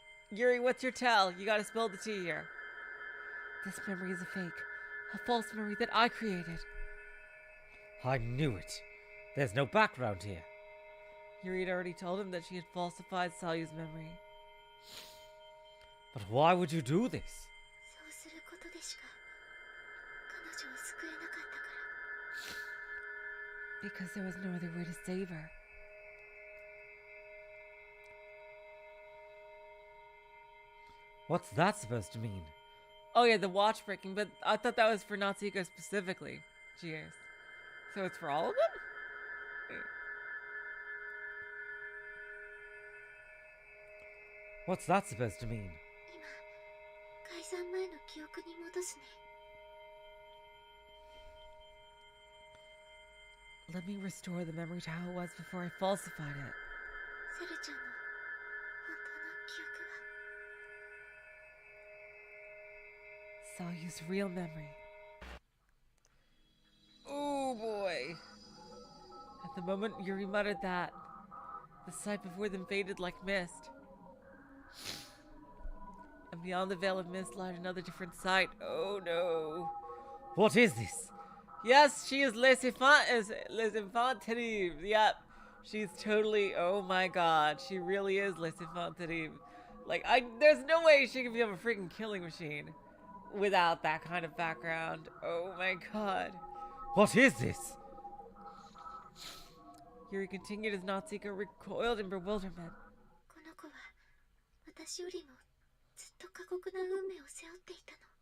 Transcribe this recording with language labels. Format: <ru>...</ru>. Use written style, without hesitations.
<en>Yuri, what's your tell? You gotta spill the tea here. This memory is a fake. A false memory that I created. I knew it. There's no background here. Yuri had already told him that she had falsified Salyu's memory. But why would you do this?</en> <ja>そうすることでしか彼女を救えなかったから。</ja> <en>Because there was no other way to save her. What's that supposed to mean? Oh yeah, the watch breaking, but I thought that was for Natsuko specifically. Jeez. So it's for all of them? What's that supposed to mean?</en> <ja>今、解散前の記憶に戻すね。</ja> <en>Let me restore the memory to how it was before I falsified it.</en> <ja>セルちゃんの本当の記憶は</ja> <en>Salyu's real memory. Oh boy. At the moment Yuri muttered that, the sight before them faded like mist. And beyond the veil of mist lied another different sight. Oh no. What is this? Yes, she is Les Enfants Terribles. Yep. She's totally, oh my god. She really is Les Enfants Terribles. Like, there's no way she can become a freaking killing machine without that kind of background. Oh my god. What is this? Yuri continued as Natsuko recoiled in bewilderment.</en> <ja>この子は私よりもずっと過酷な運命を背負っていたの。</ja>